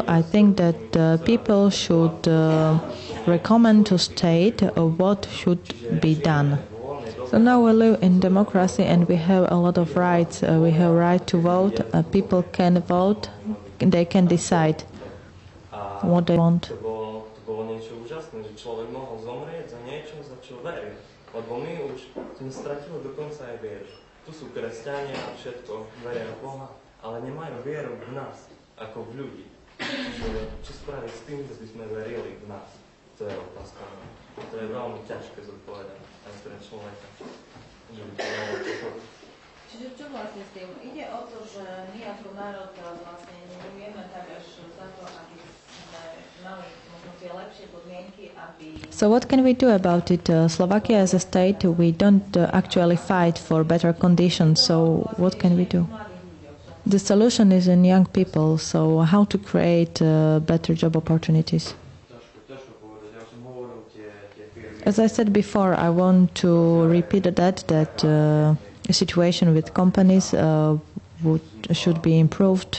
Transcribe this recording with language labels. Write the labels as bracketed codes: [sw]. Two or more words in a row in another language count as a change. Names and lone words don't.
[en] I think that people should recommend to state what should be done. So now we live in democracy and we have a lot of rights. We have right to vote. People can vote. They can decide what they want. [sk] To bolo niečo úžasné, že človek mohol zomrieť za niečo, za čo veril. Lebo my už tým stratili dokonca aj vieru. Tu sú kresťania a všetko, veria v Boha, ale nemajú vieru v nás, ako v ľudí. Čo spraviť s tým, že by sme verili v nás? To je otázka. To je veľmi ťažké zodpovedať aj pre človeka. Že by to malo pochopiť. Čiže čo vlastne s tým? Ide o to, že my ako národ vlastne nebudeme tak až za to, aby sme mali možno tie lepšie podmienky, aby... [en] So what can we do about it? Slovakia as a state, we don't actually fight for better conditions, so what can we do? The solution is in young people, so how to create better job opportunities? As I said before, I want to repeat that the situation with companies should be improved.